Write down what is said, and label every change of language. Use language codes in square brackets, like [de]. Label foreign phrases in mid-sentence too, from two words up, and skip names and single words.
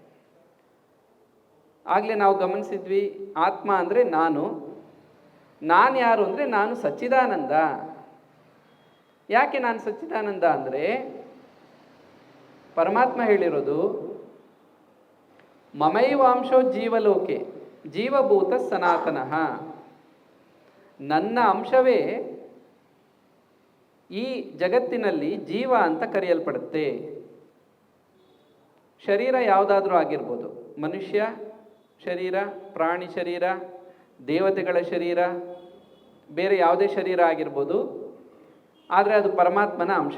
[kn] ಆಗಲೇ ನಾವು ಗಮನಿಸಿದ್ವಿ, ಆತ್ಮ ಅಂದರೆ ನಾನು ಯಾರು ಅಂದರೆ ನಾನು ಸಚ್ಚಿದಾನಂದ. ಯಾಕೆ ನಾನು ಸಚ್ಚಿದಾನಂದ ಅಂದರೆ ಪರಮಾತ್ಮ ಹೇಳಿರೋದು [sa] ಮಮೈವಾಂಶೋ ಜೀವಲೋಕೆ ಜೀವಭೂತ ಸನಾತನಃ, [kn] ನನ್ನ ಅಂಶವೇ ಈ ಜಗತ್ತಿನಲ್ಲಿ ಜೀವ ಅಂತ ಕರೆಯಲ್ಪಡುತ್ತೆ. ಶರೀರ ಯಾವುದಾದ್ರೂ ಆಗಿರ್ಬೋದು, ಮನುಷ್ಯ ಶರೀರ, ಪ್ರಾಣಿ ಶರೀರ, ದೇವತೆಗಳ ಶರೀರ, ಬೇರೆ ಯಾವುದೇ ಶರೀರ ಆಗಿರ್ಬೋದು, ಆದರೆ ಅದು ಪರಮಾತ್ಮನ ಅಂಶ.